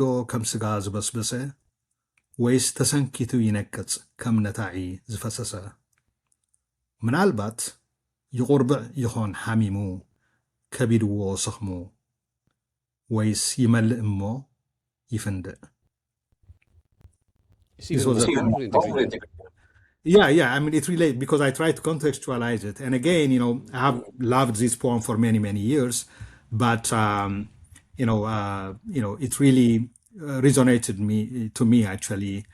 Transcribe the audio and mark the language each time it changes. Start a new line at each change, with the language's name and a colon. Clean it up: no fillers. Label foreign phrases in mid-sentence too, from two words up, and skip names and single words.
Tigrinya: ከም ስጋ ዝበስበሰ ወይስ ተሰንኪቱ ይነቅጽ ከም ነታዒ ዝፈሰሰ ምናልባት ይቁርብዕ ይኾን ሓሚሙ ከቢድዎ ስኽሙ ወይስ ይመልእ እሞ ይፍንድእ Yeah.
English: I mean, it relates because I try to contextualize it. And again, I have loved this poem for many, many years, but it really resonated to me actually.